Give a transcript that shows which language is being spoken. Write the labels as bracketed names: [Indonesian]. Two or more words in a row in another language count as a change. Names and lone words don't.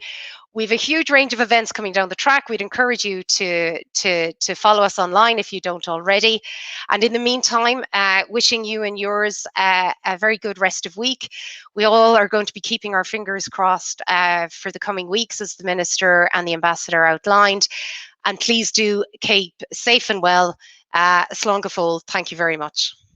[English] We have a huge range of events coming down the track. We'd encourage you to follow us online if you don't already. And in the meantime, wishing you and yours a very good rest of week. We all are going to be keeping our fingers crossed for the coming weeks, as the Minister and the Ambassador outlined. And please do keep safe and well. [Irish] Slán go fóill. [English] Thank you very much.